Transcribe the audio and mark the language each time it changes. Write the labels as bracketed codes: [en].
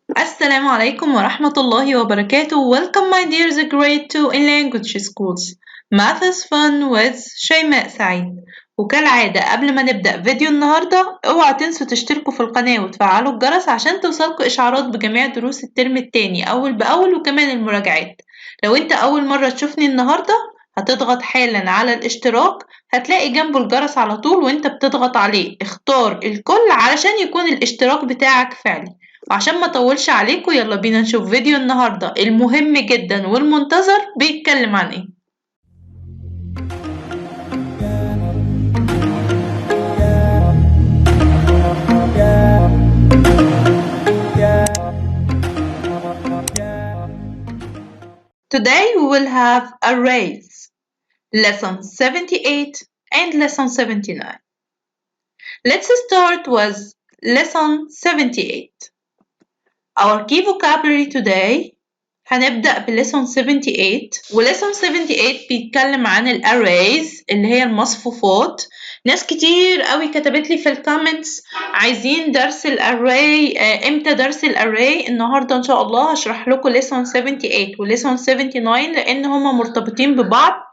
[ar] السلام عليكم ورحمة الله وبركاته. [en] Welcome my dears grade 2 in language schools. Math is fun with شيماء سعيد. [ar] وكالعادة قبل ما نبدأ فيديو النهاردة اوعوا تنسوا تشتركوا في القناة وتفعلوا الجرس عشان توصلكوا إشعارات بجميع دروس الترم التاني أول بأول وكمان المراجعات. لو انت أول مرة تشوفني النهاردة هتضغط حالا على الاشتراك، هتلاقي جنبه الجرس على طول وانت بتضغط عليه اختار الكل علشان يكون الاشتراك بتاعك فعلي. وعشان ما اطولش عليكم يلا بينا نشوف فيديو النهارده المهم جدا والمنتظر بيتكلم عن ايه. [en] Today we will have arrays, lesson 78 and lesson 79. Let's start with lesson 78. Our key vocabulary today [ar] هنبدأ بليسون 78 وليسون 78 بيتكلم عن الاريز اللي هي المصفوفات. ناس كتير قوي كتبت لي في الكومنتس عايزين درس الاري، امتى درس الاري؟ النهارده ان شاء الله هشرح لكم ليسون 78 وليسون 79 لان هما مرتبطين ببعض.